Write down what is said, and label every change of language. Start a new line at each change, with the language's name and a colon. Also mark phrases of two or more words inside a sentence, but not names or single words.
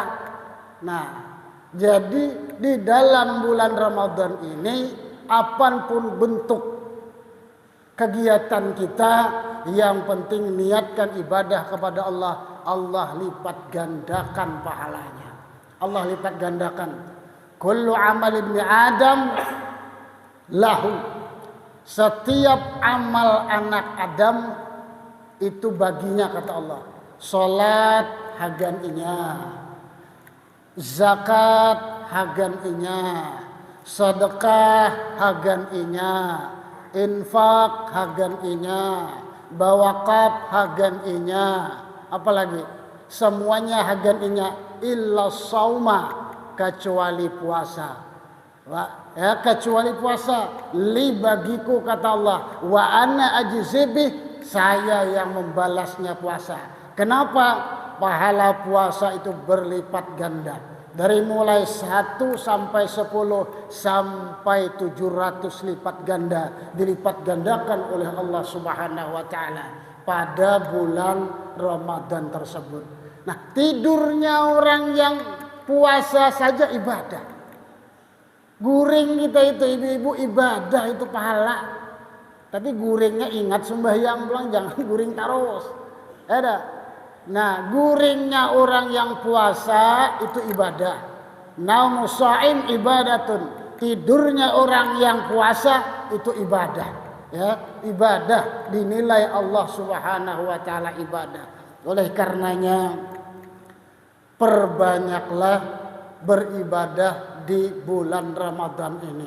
Indonesian: Nah, jadi di dalam bulan Ramadan ini apapun bentuk kegiatan kita, yang penting niatkan ibadah kepada Allah, Allah lipat gandakan pahalanya. Allah lipat gandakan.
Arabic: Kullu amal ibni Adam lahu.
Indonesian: Setiap amal anak Adam itu baginya kata Allah.
Banjar: Salat hagan inya, zakat hagan inya, sedekah hagan inya, infak hagan inya, bawakaf hagan inya, apalagi semuanya hagan inya
Arabic: illa sauma,
Banjar: kecuali puasa.
Indonesian: Ya, kecuali puasa, li bagiku kata Allah,
Arabic: wa ana ajzibih,
Indonesian: saya yang membalasnya puasa. Kenapa? Pahala puasa itu berlipat ganda. Dari mulai 1 sampai 10 sampai 700 lipat ganda dilipat gandakan oleh Allah
Arabic: Subhanahu wa taala
Indonesian: pada bulan Ramadan tersebut. Nah, tidurnya orang yang puasa saja ibadah.
Banjar: Guring kita itu ibu-ibu ibadah itu pahala. Tapi guringnya ingat sembahyang pulang, jangan guring terus.
Indonesian: Ada. Nah, guringnya orang yang puasa itu ibadah.
Arabic: Naumu shaim ibadatun.
Indonesian: Tidurnya orang yang puasa itu ibadah, ya. Ibadah dinilai Allah
Arabic: Subhanahu wa taala
Indonesian: ibadah. Oleh karenanya perbanyaklah beribadah di bulan Ramadan ini.